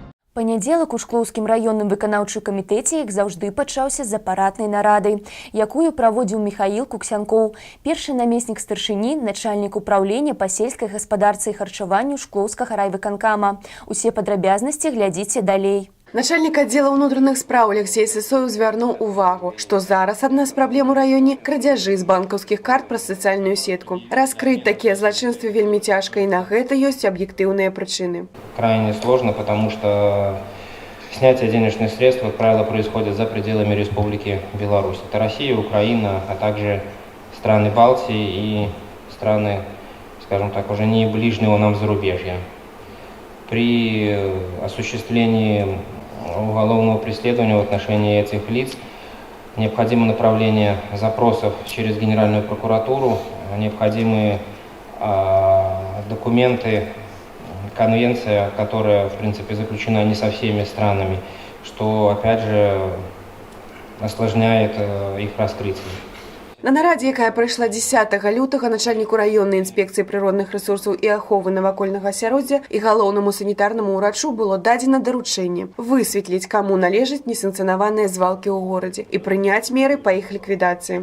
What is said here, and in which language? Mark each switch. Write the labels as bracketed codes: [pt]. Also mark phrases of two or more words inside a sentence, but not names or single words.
[be] Панядзелак у Шклоўскім раённым выканаўчым камітэце, як заўжды, пачаўся з апаратнай нарады, якую праводзіў Міхаіл Куксянкоў, першы намеснік старшыні, начальнік управлення па сельскай гаспадарцы і харчаванню Шклоўскага райвыканкама. Усе падрабязнасці глядзіце далей. [ru] Начальник отдела внутренних справ [be] Алексей Сысоев звярнуў увагу, што зараз адна з праблем у раёне крадзяжы з банкаўскіх карт праз сацыяльную сетку. Раскрыть такія злачынствы вельмі цяжка, і на гэта ёсць аб'ектыўныя прычыны. [ru] Крайне сложно, потому что снятие денежных средств, как правило, происходит за пределами Республики Беларусь. Это Россия, Украина, а также страны Балтии и страны, скажем так, уже не ближнего нам зарубежья. При осуществлении уголовного преследования в отношении этих лиц необходимо направление запросов через Генеральную прокуратуру, необходимые документы, конвенция, которая, в принципе, заключена не со всеми странами, что, опять же, осложняет их раскрытие. [be] На нарадзе, якая прайшла 10 лютага, начальніку раённай інспекцыі прыродных рэсурсаў і аховы навакольнага асяроддзя і галоўнаму санітарнаму ўрачу было дадзена даручэнне высветліць, каму належаць несанкцыянаваныя звалкі ў горадзе і прыняць меры па іх ліквідацыі.